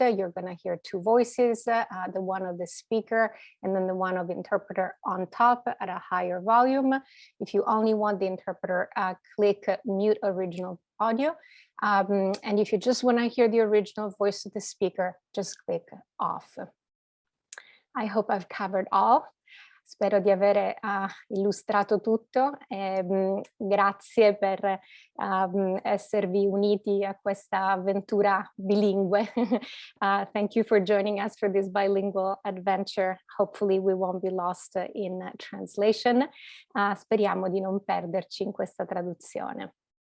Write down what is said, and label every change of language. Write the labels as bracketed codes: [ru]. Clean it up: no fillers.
[en] You're going to hear two voices, the one of the speaker and then the one of the interpreter on top at a higher volume. If you only want the interpreter, click mute original audio. And if you just want to hear the original voice of the speaker, just click off. I hope I've covered all. [it] Spero di avere illustrato tutto. Grazie per esservi uniti a questa avventura bilingue. [en] Thank you for joining us for this bilingual adventure. Hopefully we won't be lost in translation. [it] Speriamo di non perderci in questa traduzione.